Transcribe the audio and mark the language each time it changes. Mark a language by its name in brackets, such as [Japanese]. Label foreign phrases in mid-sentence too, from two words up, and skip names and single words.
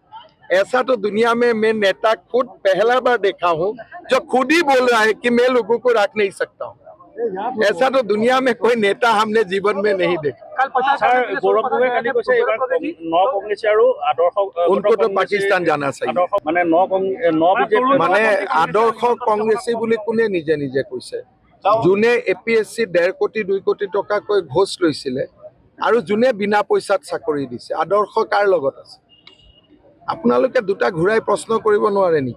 [Hindi] ऐसा तो दुनिया में मैं नेता खुद पहला बार देखा हूँ जो खुद ही बोल रहा है कि मैं लोगों को रख नहीं सकता हूँ। ऐसा तो दुनिया में कोई नेता हमने जीवन में नहीं देखा। उनको तो पाकिस्तान जाना चाहिए। [Assamese] মানে আদৰ্শ কংগ্ৰেছী বুলি কোনে নিজে নিজে কৈছে? যোনে এপিএছচি 1.5 কোটি 2 কোটি টকাকৈ ঘোষ লৈছিলে আৰু যোনে বিনা পইচাত চাকৰি দিছে, আদৰ্শ কাৰ লগত আছে? আপোনালোকে দুটা ঘূৰাই প্ৰশ্ন কৰিব নোৱাৰে নেকি?